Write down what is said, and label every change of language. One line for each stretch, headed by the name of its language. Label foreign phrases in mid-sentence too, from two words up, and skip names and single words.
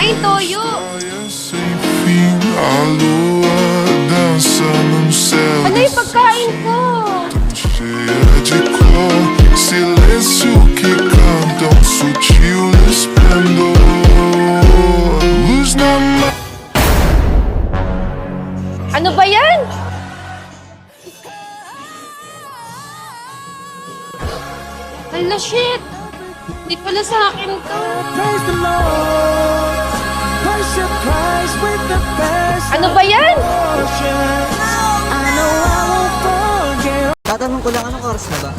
Filipino: Ay, Toyo!
Portuguese: histórias sem fim. A lua dança num céu
Filipino: Ano yung pagkain ko?
Portuguese: cheia de cor. Silêncio que canta um sutil esplendor. Luz na mão.
Filipino: Ano ba yan? Hala, shit! Di pala sa akin to.
English: Praise the Lord. Price your price with the best
Filipino: Ano ba yan?
English: portions. I know I won't forget.
Filipino: Tatanong ko lang, anong oras na ba?